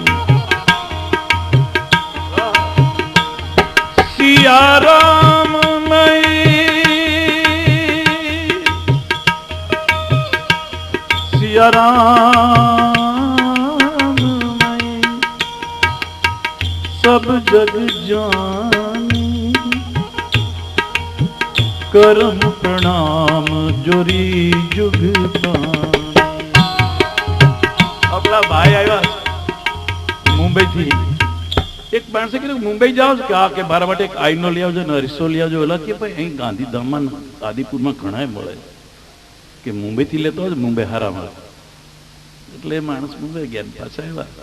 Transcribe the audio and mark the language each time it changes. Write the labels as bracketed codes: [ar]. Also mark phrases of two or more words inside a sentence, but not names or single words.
[awa] सिया राम सिया राम सब जग जान, करम प्रणाम जोरी जुग पानी. [gu] આપણા ભાઈ આવ્યા મુંબઈ થી. એક માણસે કીધું મુંબઈ જાઓ કે આ કે મારા માટે એક આઈનો લઈ આવજો ને અરીસો લઈ આવજો. ઓલા કે ભાઈ અહીં ગાંધીધામમાં આદિપુરમાં ઘણા મળે કે મુંબઈ થી લેતો હોય મુંબઈ હારા મળે. એટલે એ માણસ મુંબઈ ગયા પાછા આવ્યા.